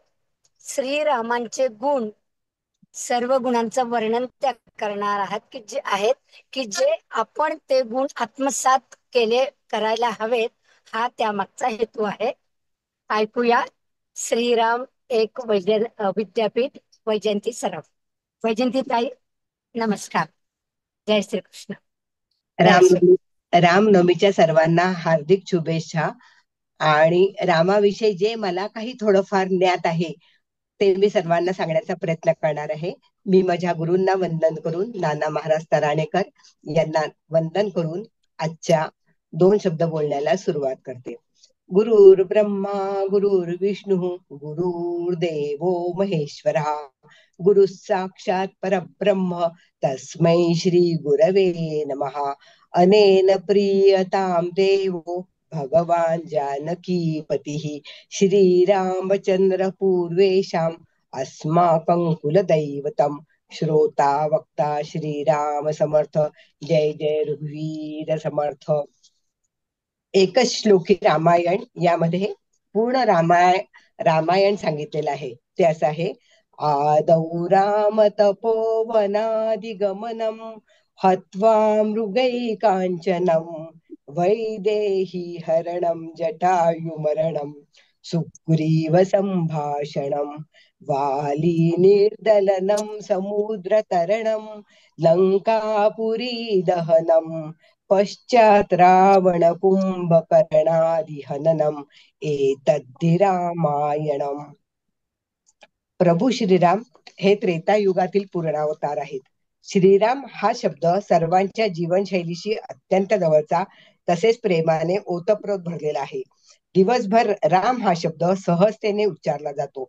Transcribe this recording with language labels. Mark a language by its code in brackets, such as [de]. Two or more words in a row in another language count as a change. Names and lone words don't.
[mr] श्रीरामांचे गुण, सर्व गुणांचं वर्णन त्या करणार आहात की जे आपण ते गुण आत्मसात करायला हवेत, हा त्यामागचा हेतू आहे. ऐकूया श्रीराम एक विद्यापीठ वैजयंती सराफ. वैजयंती ताई, नमस्कार. जय श्रीकृष्ण. जय राम श्री. रामनवमीच्या सर्वांना हार्दिक शुभेच्छा. आणि रामाविषयी जे मला काही थोडंफार ज्ञात आहे ते मी सर्वांना सांगण्याचा प्रयत्न करणार आहे. मी माझ्या गुरूंना वंदन करून, नाना महाराज तराणेकर यांना वंदन करून आजच्या 2 शब्द बोलण्याला सुरुवात करते. [sa] गुरुर् ब्रह्मा गुरुर्विष्णू गुरुर्देवो महेश्वरा गुरु साक्षात परब्रह्म तस्मै श्री गुरवे नमः. अनेन प्रीयतां देवो भगवान जानकीपतिः श्रीरामचंद्र पूर्वेशाम् अस्माकं कुलदैवतम्. [mr] श्रोता वक्ता श्रीराम समर्थ. जय जय रघुवीर समर्थ. एकच श्लोकी रामायण, यामध्ये पूर्ण रामायण सांगितलेलं आहे. ते असं आहे: [sa] आदौ राम तपोवनादिगमनम हत्वा मृगैकांचनम वैदेही हरणम जटायुमरणम सुग्रीव संभाषणम वाली निर्दलनम समुद्रतरणम लंकापुरी दहनम पश्चात रावण कुंभकर्णादिहननम एतद्धि रामायणम. [mr] प्रभू श्रीराम हे त्रेतायुगातील पूर्णावतार आहेत. श्रीराम हा शब्द सर्वांच्या जीवनशैलीशी अत्यंत जवळचा, तसेच प्रेमाने ओतप्रोत भरलेला आहे. दिवसभर राम हा शब्द सहजतेने उच्चारला जातो.